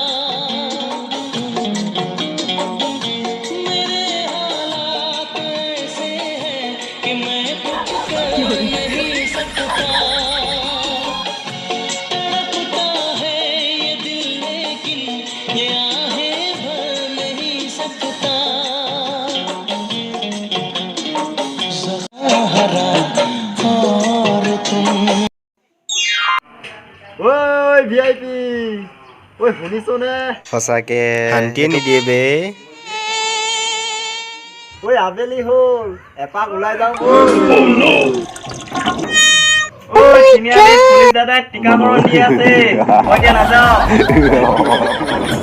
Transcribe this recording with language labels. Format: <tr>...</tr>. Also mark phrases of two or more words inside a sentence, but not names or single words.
<hi>मेरे हालात ऐसे हैं कि मैं कुछ कर नहीं सकता तड़पता है ये दिल लेकिन ये आहें भर नहीं सकता सहारा और तुम</hi> <as>ঐ ভিআইপি ঐ শুনিছো নে সঁচাকে শান্তিয়ে নিদিয়ে বে ঐ আবেলি হ'ল এপাক ওলাই যাওঁ ঐ তিনিআলিত পুলিচ দাদাই টিকাকৰণ দি আছে মই এতিয়া নাযাওঁ</as>